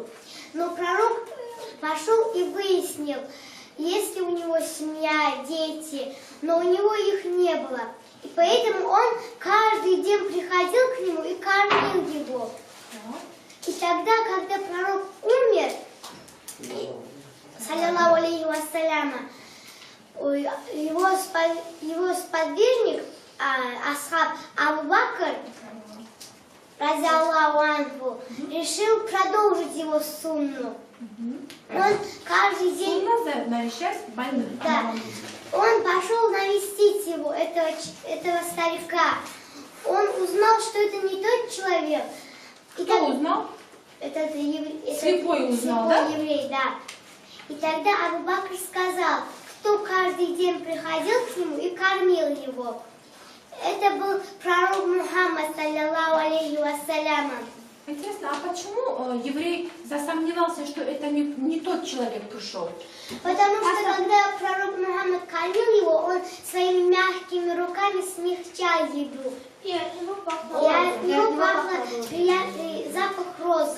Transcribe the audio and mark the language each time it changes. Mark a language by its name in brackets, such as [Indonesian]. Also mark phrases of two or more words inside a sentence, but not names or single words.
[Russian] Но пророк пошел и выяснил, есть ли у него семья, дети, но у него их не было. И поэтому он каждый день приходил к нему и кормил его. И тогда, когда пророк умер, [Arabic] صلى الله عليه وسلم, [Russian] его сподвижник, асхаб Абу Бакр, [Arabic] رضي الله عنه, [Russian] решил продолжить его сунну. Он каждый день... навещать больных. Да. Он пошел навестить его, этого старика. Он узнал, что это не тот человек. Кто узнал? Слепой узнал, да? Еврей, да. И тогда Абу Бакр сказал, кто каждый день приходил к нему и кормил его. Это был пророк Мухаммад, [Arabic] صلى الله عليه وسلم. [Russian] Интересно, а почему еврей засомневался, что это не тот человек пришел? Потому что когда пророк Мухаммад кормил его, он своими мягкими руками смягчал еду. И от него пахло приятный запах розы.